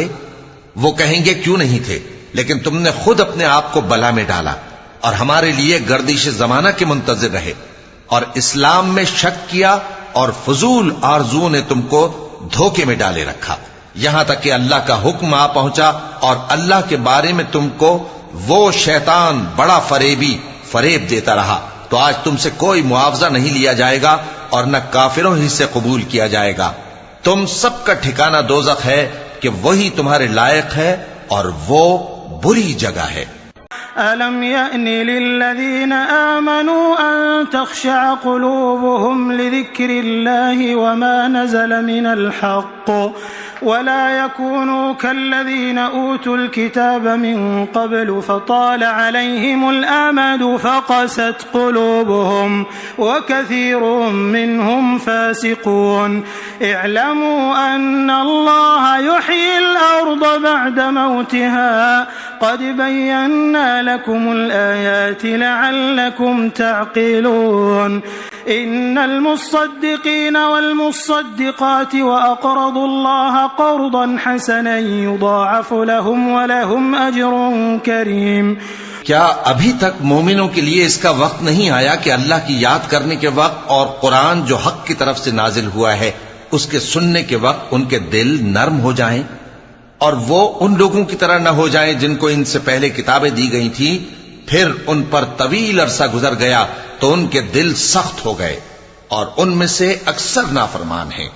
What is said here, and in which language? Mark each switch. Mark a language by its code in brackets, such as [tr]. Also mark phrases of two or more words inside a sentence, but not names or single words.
[ur] وہ کہیں گے کیوں نہیں تھے، لیکن تم نے خود اپنے آپ کو بلا میں ڈالا اور ہمارے لیے گردش زمانہ کے منتظر رہے اور اسلام میں شک کیا اور فضول آرزوؤں نے تم کو دھوکے میں ڈالے رکھا، یہاں تک کہ اللہ کا حکم آ پہنچا اور اللہ کے بارے میں تم کو وہ شیطان بڑا فریب دیتا رہا. تو آج تم سے کوئی معاوضہ نہیں لیا جائے گا اور نہ کافروں ہی سے قبول کیا جائے گا. تم سب کا ٹھکانا دوزخ ہے کہ وہی تمہارے لائق ہے اور وہ بری جگہ ہے. [ar] ألم يأن للذين آمنوا أن تخشع قلوبهم لذكر الله وما نزل من الحق ولا يكونوا كالذين أوتوا الكتاب من قبل فطال عليهم الأمد فقست قلوبهم وكثير منهم فاسقون اعلموا أن الله يحيي الأرض بعد موتها قد بينا لكم الآيات لعلكم تعقلون إن المصدقين والمصدقات وأقرضوا الله قرضا حسنا يضاعف لهم ولهم أجر كريم. [ur] کیا ابھی تک مومنوں کے لیے اس کا وقت نہیں آیا کہ اللہ کی یاد کرنے کے وقت اور قرآن جو حق کی طرف سے نازل ہوا ہے اس کے سننے کے وقت ان کے دل نرم ہو جائیں اور وہ ان لوگوں کی طرح نہ ہو جائیں جن کو ان سے پہلے کتابیں دی گئی تھی، پھر ان پر طویل عرصہ گزر گیا تو ان کے دل سخت ہو گئے اور ان میں سے اکثر نافرمان ہیں.